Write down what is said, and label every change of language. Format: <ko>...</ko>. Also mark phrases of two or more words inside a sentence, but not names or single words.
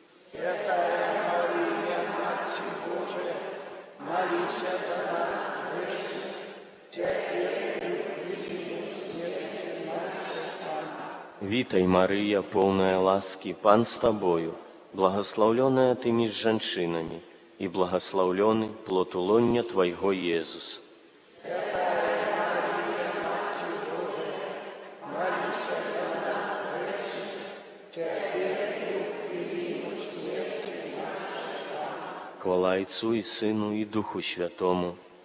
<be>Вітай,</be> <uk>Марія, повная ласки, Пан з Тобою,</uk> <be>благословленная Ты між жанчынамі, і благословленный плод улоння Твайго, Езус.</be> <uk>Хвала Отцу і Сину, і Духу Святому.</uk>